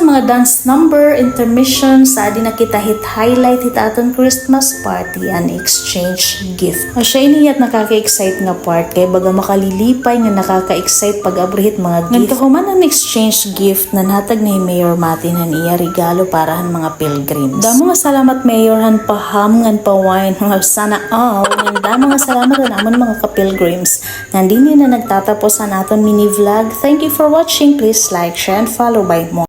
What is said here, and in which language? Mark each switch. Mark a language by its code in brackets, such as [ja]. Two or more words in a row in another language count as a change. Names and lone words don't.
[en] dance number, [war] intermission, sa di na kita hit highlight hit aton [en] Christmas party and exchange gift. [war] O siya iniyat nakaka-excite nga part kay baga makalilipay nga nakaka-excite pag abrihit mga gift. Nagkahuman ang [en] exchange gift [war] na natag ni Mayor Martin han iya regalo para han mga pilgrims. Damo nga salamat Mayor han paham ngan pawine nga [tl] sana all. [war] Damo nga salamat namon mga ka-pilgrims. [tl] Nandini na nagtatapos ang aton mini vlog. [en] Thank you for watching. Please like, share, and follow by more.